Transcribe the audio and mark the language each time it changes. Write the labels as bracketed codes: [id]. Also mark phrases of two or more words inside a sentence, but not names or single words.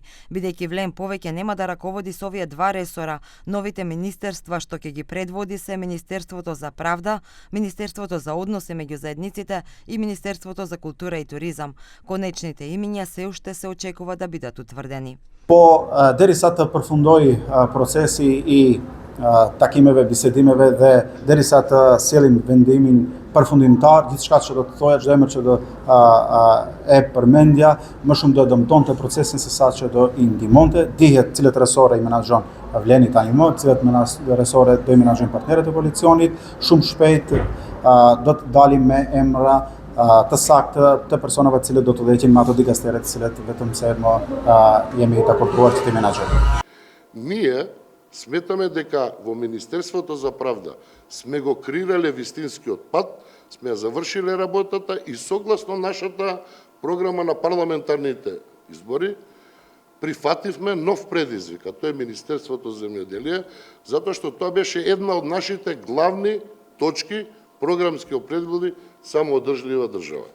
[mk] Бидејќи Влен повеќе нема да раководи со овие два ресора, новите министерства што ќе ги предводи се Министерството за правда, Министерството за односи меѓу заедниците и Министерството за култура и туризам. Конечните имиња се уште се очекува да бидат утврдени. По дерисата [sq] përfundoi procesi i takimeve, bisedimeve dhe derisa sjellim vendimin përfundimtar, gjithçka që do të thoja çdo emër që do e përmendja, më shumë do dëmtonte procesin se sa që do i ndihmonte. Dihet cilët resore i menaxhon Vleni tani më, cilët resore do i menaxhojnë partnerët e koalicionit. Shumë shpejt do të dalim me emra të saktë të personave të cilët do të udhëheqin me ato dikasteret të cilët vetëm se më jemi të akorduar që të menaxhojmë. [mk] Ние сметаме дека во Министерството за правда сме го креирале вистинскиот пат, сме ја завршиле работата и согласно нашата програма на парламентарните избори прифативме нов предизвик, а тоа е Министерството за земјоделие, затоа што тоа беше една од нашите главни точки програмски опредбуди самоодржлива држава.